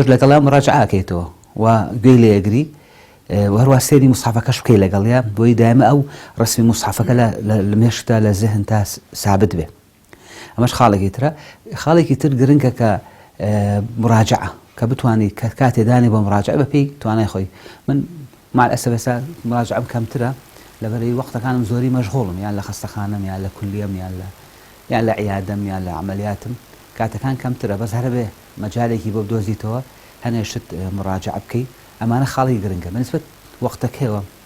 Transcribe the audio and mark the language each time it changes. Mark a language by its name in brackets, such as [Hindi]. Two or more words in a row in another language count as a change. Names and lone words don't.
[Central Kurdish] لەگەڵا مراجعەکەیتەوە و گوێی لێ ئەگری وهروە سێری مصحفەکەش بکەی لەگەڵیا بۆی دائمە ئەو ڕسمی مصحفەکە لە مێشتە لە ذهن تا ثابت بێ ئەمەش خاڵێکی ترە خاڵێکی تر گرنگە کە مراجعە کە بتوانی کاتێ دانی بۆ مراجعە بەپێی توانای خۆی من [Arabic] مع الأسف [Central Kurdish] ئێستا مراجعەم کەمترە لەبەرەوەی وەختەکانم زۆری مەشغوڵم یان لە خەستەخانەم یان لە کولیەم یان لە عیادەم یان لە عەمەلیاتم کاتەکان کەمترە بەس هەرە بێ مەجالێکی بۆ بدۆزیتەوە هەنێ شت مراجعە بکەی ئەمانە خاڵی گرنگە بەنسبەت وەختەکەیەوە